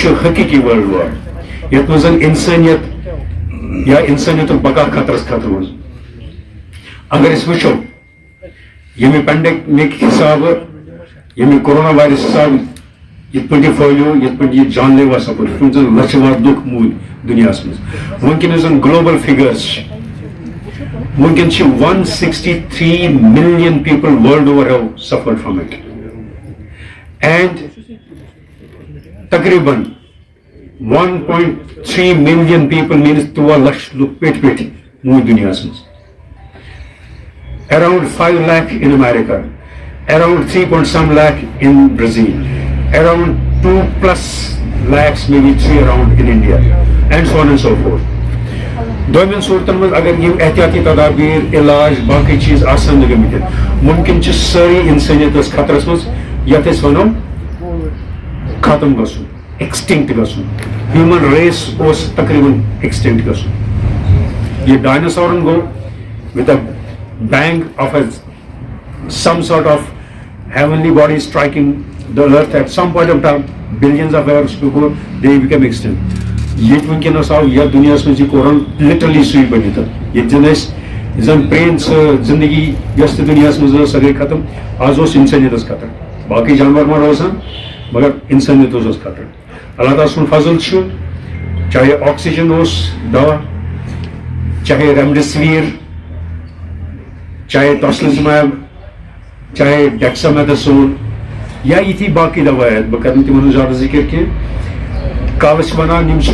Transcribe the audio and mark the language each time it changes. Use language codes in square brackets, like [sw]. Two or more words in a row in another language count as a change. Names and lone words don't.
[ks] چھُ حقیٖقی [en] world war [ks] یتھ منٛز زن انسٲنیت یا انسٲنیتُک بقا خطرس منٛز اگر أسۍ وٕچھو ییٚمہِ پینڈیمِک حسابہٕ ییٚمہِ کورونا وایرس حسابہٕ یِتھ پٲٹھۍ یہِ پھٲلیو یِتھ پٲٹھۍ یہِ جان لیوا سپُد یِتھ پٲٹھۍ زن لچھِ وادٕ لُکھ موٗدۍ دُنیاہس منٛز وٕنکیٚنس زن [en] global figures [ks] چھِ وٕنکیٚن چھِ [en] 163 million people world over have suffered from it and [ks] تقریباً [en] 1.3 million people means 2 [ks] لچھ لُکھ پیٚٹھۍ پیٚٹھۍ موٗدۍ دُنیاہس منٛز [en] around 5 lakh in America, around 3 lakh in Brazil, around 2+ lakhs, maybe 3 around in India, and so on and so forth. [ks] دوٚیمٮ۪ن صوٗرتن منٛز اگر یِم احتیاطی تدابیٖر علاج باقٕے چیٖز آسان نہٕ گٔمٕتۍ مُمکِن چھِ سٲری اِنسٲنیت ٲس خطرس منٛز یتھ أسۍ ونو ختم گژھُن ایکسٹنکٹ گژھُن [en] human race [ks] اوس تقریباً ایکسٹنکٹ گژھُن یہِ ڈایناسورن گوٚو [en] with a bang of some sort of heavenly body striking the earth at some point of time billions of years before they became extinct. [ks] ییٚتہِ وٕنکیٚنس آو یتھ دُنیاہس منٛز یہِ کوٚرُن لِٹرلی سُے بٔنِتھ ییٚتہِ زن أسۍ زن پرٛٲنۍ سۄ زندگی یۄس تہِ دُنیاہس منٛز ٲس سۄ گٔے ختم آز اوس انسٲنیتس خطر باقٕے جانور ما روزان مگر انسٲنیتس اوس خطر. اللہ تعالیٰ سُنٛد فضل چھُ چاہے آکسیجن اوس دوا چاہے ریمڈیسویر چاہے ٹوسلزماب چاہے ڈیکسامیتھاسون یا یِتھی باقٕے دوایات بہٕ کرٕ نہٕ تِمن ہُنٛد زیادٕ ذِکر کینٛہہ کالہٕ چھِ ونان یِم چھِ